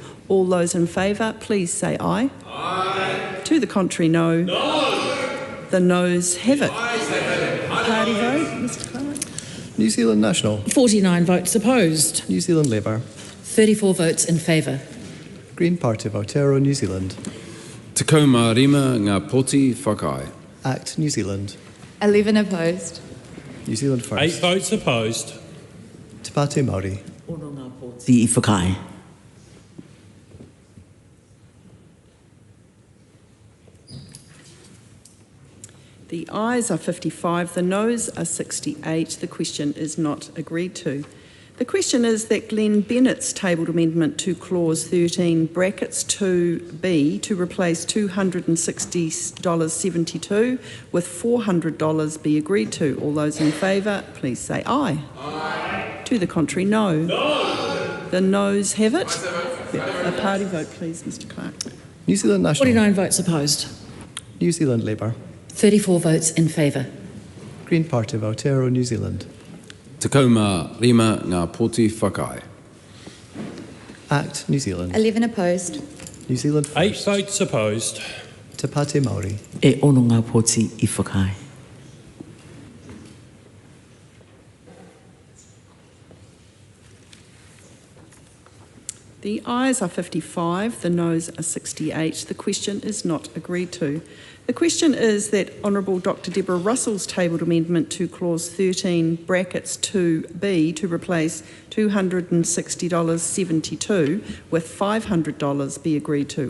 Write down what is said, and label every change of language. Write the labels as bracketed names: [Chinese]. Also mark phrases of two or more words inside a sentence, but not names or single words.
[English] All those in favour, please say aye. Aye. To the contrary, no. No. The noes have it. Party vote, Mr Clerk. New Zealand National. 49 votes opposed. New Zealand Labour. 34 votes in favour. Green Party of Aotearoa, New Zealand. [Māori] Te kaumārima ngā poti whakae. [English] Act, New Zealand. 11 opposed. New Zealand first. 8 votes opposed. Te Pāti Māori. [Māori] Ono ngā poti I whakae. [English] The ayes are 55, the noes are 68. The question is not agreed to. The question is that Glenn Bennett's tabled amendment to clause 13 brackets 2B to replace $260.72 with $400 be agreed to. All those in favour, please say aye. Aye. To the contrary, no. No. The noes have it. A party vote, please, Mr Clerk. New Zealand National. 49 votes opposed. New Zealand Labour. 34 votes in favour. Green Party of Aotearoa, New Zealand. [Māori] Te kaumārima ngā poti whakae. [English] Act, New Zealand. 11 opposed. New Zealand first. 8 votes opposed. Te Pāti Māori. [Māori] E ono ngā poti I whakae. [English] The ayes are 55, the noes are 68. The question is not agreed to. The question is that Honourable Dr Deborah Russell's tabled amendment to clause 13 brackets 2B to replace $260.72 with $500 be agreed to.